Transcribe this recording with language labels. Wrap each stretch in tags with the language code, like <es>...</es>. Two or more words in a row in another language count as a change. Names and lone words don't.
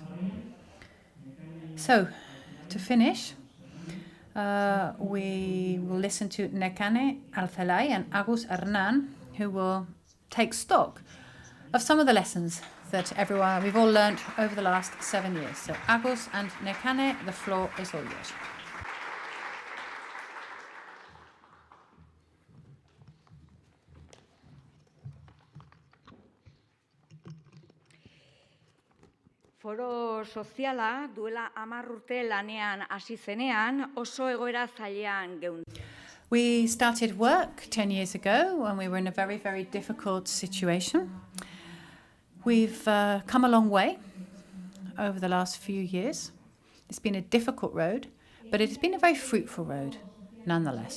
<en>So, to finish, we will listen to Nekane Alcelay and Agus Hernan, who will take stock of some of the lessons that we've all learned over the last 7 years. So, Agus and Nekane, the floor is all yours.</en> <eu>Foro soziala duela 10 urte lanean hasi zenean oso egoera zailean geun.</eu> <en>We started work 10 years ago when we were in a very, very difficult situation. We've come a long way over the last few years. It's been a difficult road, but it has been a very fruitful road nonetheless.</en>